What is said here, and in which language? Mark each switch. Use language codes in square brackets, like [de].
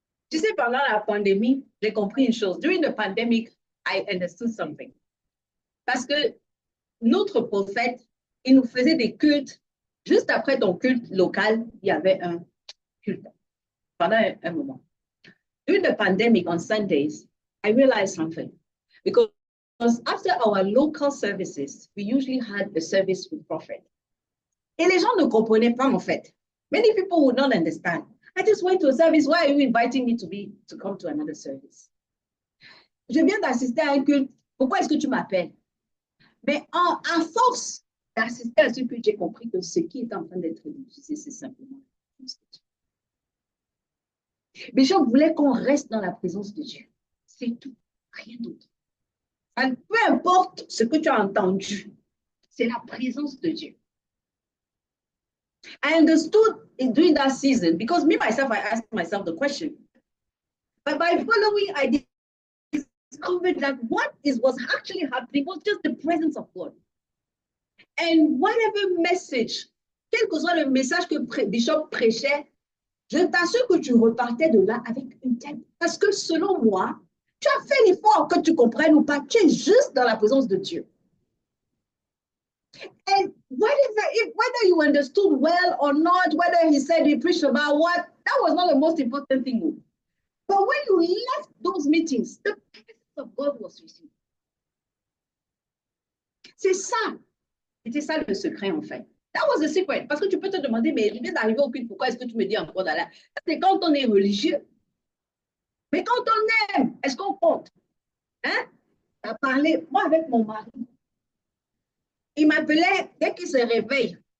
[fr] Tu sais, pendant la pandémie, j'ai compris une chose. [en] During the pandemic, I understood something. [fr] Parce que notre prophète, il nous faisait des cultes. Juste après ton culte local, il y avait un culte pendant un moment. [en] During the pandemic on Sundays, I realized something. Because after our local services, we usually had a service with prophet. [fr] Et les gens ne comprenaient pas en fait. [en] Many people would not understand. I just went to a service. Why are you inviting me to come to another service? [fr] Je viens d'assister à un culte. Pourquoi est-ce que tu m'appelles? Mais à force d'assister à ce culte, j'ai compris que ce qui est en train d'être diffusé, c'est simplement la présence de Dieu. Bishop voulait qu'on reste dans la présence de Dieu. C'est tout, rien d'autre. Peu importe ce que tu as entendu, c'est la présence de Dieu. [en] I understood during that season, because me, myself, I asked myself the question. But by following, I discovered that what was actually happening was just the presence of God. And whatever message, [fr] quel que soit le message que Bishop prêchait, je t'assure que tu repartais de là avec une tête. Parce que selon moi, tu as fait l'effort que tu comprennes ou pas, tu es juste dans la présence de Dieu. [en] And whether you understood well or not, whether he said he preached about what, that was not the most important thing. But when you left those meetings, the presence of God was with you. [fr] C'est ça. C'était ça le secret en fait. [en] That was the secret. [fr] Parce que tu peux te demander, mais je viens d'arriver au culte, pourquoi est-ce que tu me dis encore d'aller? C'est quand on est religieux. Mais quand on aime, est-ce qu'on compte? Hein? Tu as parlé, moi avec mon mari. Il m'appelait dès qu'il se réveille.